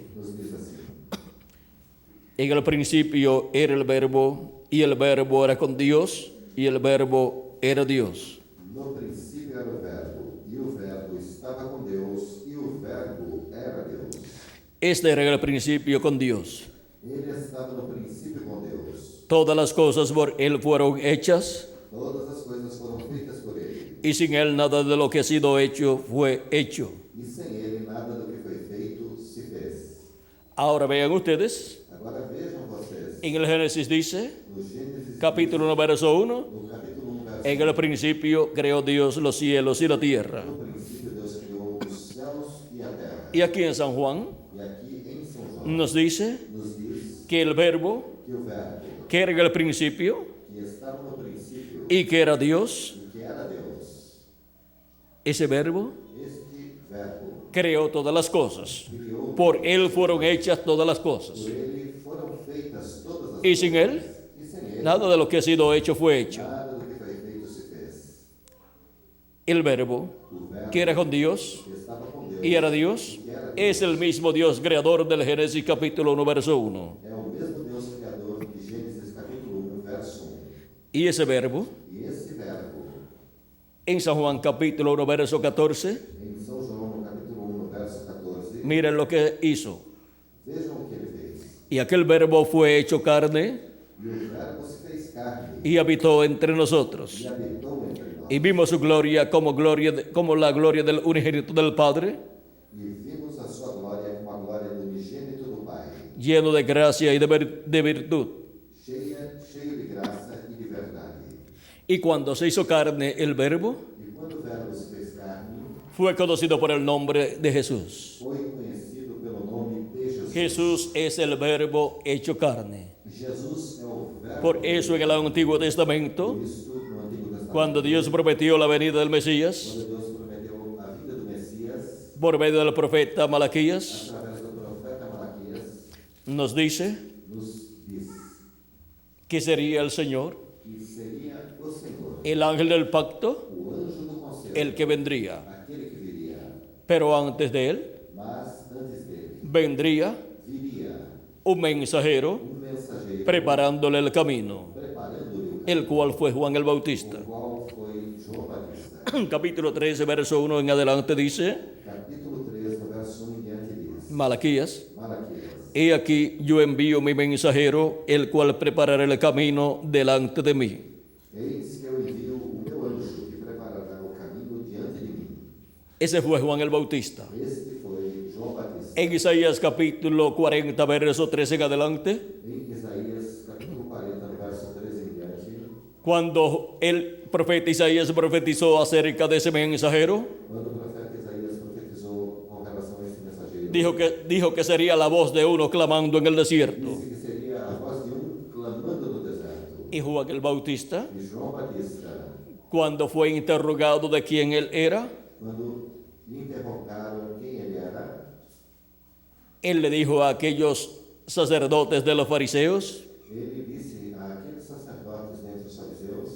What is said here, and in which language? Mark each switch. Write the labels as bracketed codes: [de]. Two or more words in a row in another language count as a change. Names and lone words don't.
[pt] nos diz assim: [es] En el principio era el verbo, y el verbo era con Dios, y el verbo era Dios. [pt] No princípio era o verbo estava com Deus, e o verbo era Deus. [es] Este era el principio con Dios. [pt] Ele estava no princípio com Deus. [es] Todas las cosas por Él fueron hechas, [pt] Todas as coisas foram feitas por Ele, [es] y sin Él nada de lo que ha sido hecho fue hecho. [pt] e sem Ele nada do que foi feito se fez. [es] Ahora vean ustedes, [pt] Agora vejam vocês, [es] en el Génesis dice, no Gênesis, capítulo 1, verso 1, [pt] no capítulo 1, verso [es] en el principio creó Dios los cielos y la tierra. [pt] no princípio Deus criou os céus e a terra. [es] Y aquí en San Juan [pt] E aqui em São João [es] nos dice [pt] nos diz [es] que el verbo, [pt] que o verbo [es] que era en el principio [pt] que estava no princípio [es] y que era Dios, [pt] e que era Deus, [es] ese verbo [pt] este verbo [es] creó todas las cosas. [pt] criou, [es] Por Él fueron hechas todas las cosas. [pt] por Ele foram feitas todas as [es] Y sin Él, [pt] e sem Ele [es] nada de lo que ha sido hecho fue hecho. [pt] nada do que foi feito se fez. [es] El verbo, [pt] O verbo [es] que era con Dios [pt] que estava com Deus [es] y era Dios, es el mismo Dios creador del Génesis capítulo 1, verso 1. [pt] é o mesmo Deus criador de Gênesis capítulo 1, verso 1. [es] Y ese verbo, [pt] E esse verbo, [es] en San Juan capítulo 1, verso 14, [pt] em São João, no capítulo 1, verso 14, [es] miren lo que hizo. [pt] vejam o que ele fez. [es] Y aquel verbo fue hecho carne [pt] E o verbo se fez carne [es] y habitó entre nosotros. [pt] e habitou entre nós. [es] Y vimos su gloria como la gloria del unigénito del Padre, [pt] E vimos a sua glória como a glória do unigênito do Pai, [es] lleno de gracia y de virtud. [pt] cheio de graça e de verdade. [es] Y cuando se hizo carne el verbo, [pt] E quando o verbo se fez carne, [es] fue conocido por el nombre de Jesús. [pt] foi conhecido pelo nome de Jesus. [es] Jesús es el verbo hecho carne. [pt] Jesus é o verbo [es] Por eso en el Antiguo Testamento, [pt] Cristo no Antigo Testamento. [es] cuando Dios prometió la venida del Mesías, [pt] Quando Deus prometeu a vida do Messias, [es] por medio del profeta Malaquías, [pt] através do profeta Malaquias, [es] nos dice [pt] nos diz [es] que sería el Señor, [pt] que seria o Senhor, [es] el ángel del pacto, [pt] o anjo do conselho, [es] el que vendría. [pt] aquele que viria. [es] Pero antes de él [pt] Mas antes dele, [es] vendría [pt] viria [es] un mensajero [pt] mensageiro, [es] preparándole el camino, [pt] preparando-lhe [es] el cual fue Juan el Bautista. [pt] o qual foi João Batista. [es] Capítulo 13, verso 1 en adelante dice, [pt] Capítulo 3, no verso 1 em diante diz, [es] Malaquías, [pt] Malaquias, [es] he aquí yo envío mi mensajero, el cual preparará el camino delante de mí. [pt] eis que eu envio o meu anjo, que preparará o caminho diante de mim. [es] Ese fue Juan el Bautista. [pt] Este foi João Batista. [es] En Isaías capítulo 40, verso 13 en adelante, [pt] Em Isaías, capítulo 40, no verso 13 em diante, [es] cuando el profeta Isaías profetizó acerca de ese mensajero, [pt] quando o profeta Isaías profetizou com relação a esse mensageiro, [es] dijo que sería la voz de uno clamando en el desierto. [pt] disse que seria a voz de clamando no deserto. [es] Y Juan el Bautista, [pt] E João Batista, [es] cuando fue interrogado de quién él era, [pt] quando lhe interrogaram quem ele era, [es] él le dijo a aquellos sacerdotes de los fariseos, [pt] ele disse a aqueles sacerdotes dentre os fariseus,